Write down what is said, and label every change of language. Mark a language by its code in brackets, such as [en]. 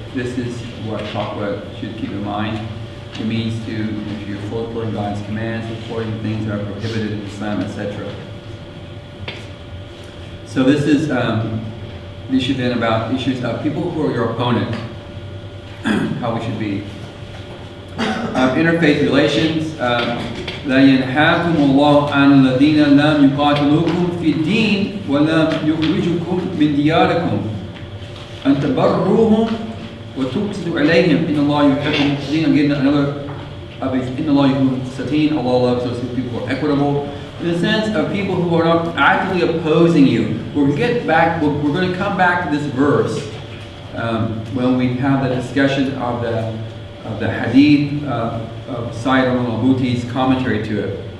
[en] This is what taqwa should keep in mind. It means to, if you're fulfilling God's commands, avoiding things that are prohibited in Islam, etc. So this is the issue then about issues of people who are your opponent, how we should be. Interfaith relations. [ar] لا ينهاكم الله عن الذين لم يقاتلوكم في الدين ولم يخرجوكم من دياركم أن تبروهم وتقسطوا عليهم إن الله يحب المقسطين. [en] Again, another of these, [ar] إن الله يحب المقسطين. [en] Allah loves those people who are equitable. In the sense of people who are not actively opposing you. We're going to come back to this verse when we have the discussion of the hadith of Sayyid al-Mabuti's commentary to it.